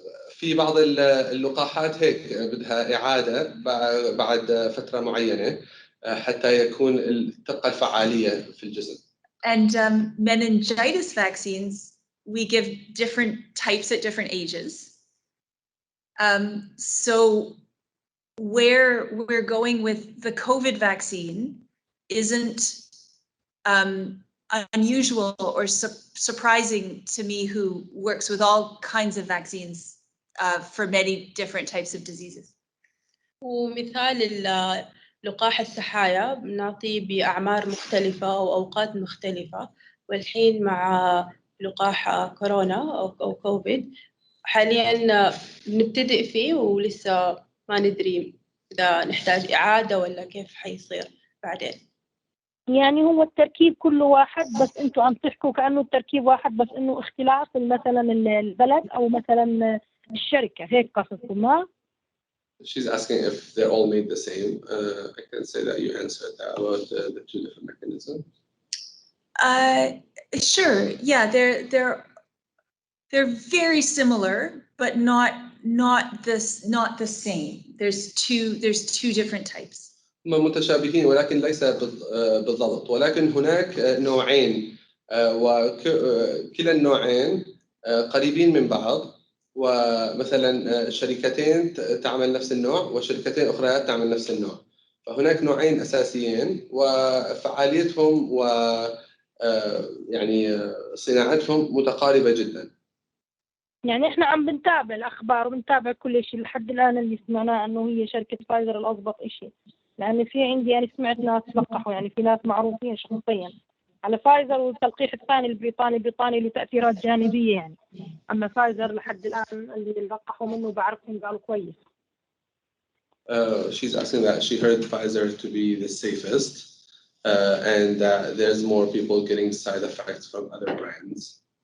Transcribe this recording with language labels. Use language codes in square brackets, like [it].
[ar] ففي بعض اللقاحات هيك بدها إعادة بعد فترة معينة حتى يكون تبقى الفعالية في الجسم. [en] And meningitis vaccines we give different types at different ages. So where we're going with the COVID vaccine isn't unusual or surprising to me, who works with all kinds of vaccines for many different types of diseases. [ar] ومثال لقاح السحايا بنعطيه بأعمار مختلفة وأوقات مختلفة، والحين مع لقاح كورونا أو كوفيد حاليا نبتدئ فيه ولسه ما ندري إذا نحتاج إعادة ولا كيف حيصير بعدين. يعني هو التركيب كله واحد، بس انتوا عم تحكوا كأنه التركيب واحد بس انه اختلاف مثلا البلد او مثلا الشركة، هيك قصدكم؟ ما [en] She's asking if they're all made the same. I can say that you answered that about the 2 different mechanisms. Sure. Yeah, they're very similar, but not the same. There's 2 different types. [ar] هم متشابهين ولكن ليس بالضبط، ولكن هناك نوعين وكلا النوعين قريبين من بعض، ومثلا شركتين تعمل نفس النوع وشركتين أخرى تعمل نفس النوع، فهناك نوعين أساسيين وفعاليتهم و يعني صناعتهم متقاربة جدا. يعني احنا عم بنتابع الاخبار وبنتابع كل شيء لحد الان، اللي سمعناه انه هي شركة فايزر الاضبط شيء، لان في عندي انا سمعت ناس لقحوا، يعني في ناس معروفين شخصيا على فايزر، والتلقيح الثاني البريطاني له تأثيرات جانبية يعني. أما فايزر لحد الآن اللي لقحوا منه بعرفهم قالوا كويس. [en] She's asking that she heard Pfizer to be the safest, and that there's more people getting side effects from other brands.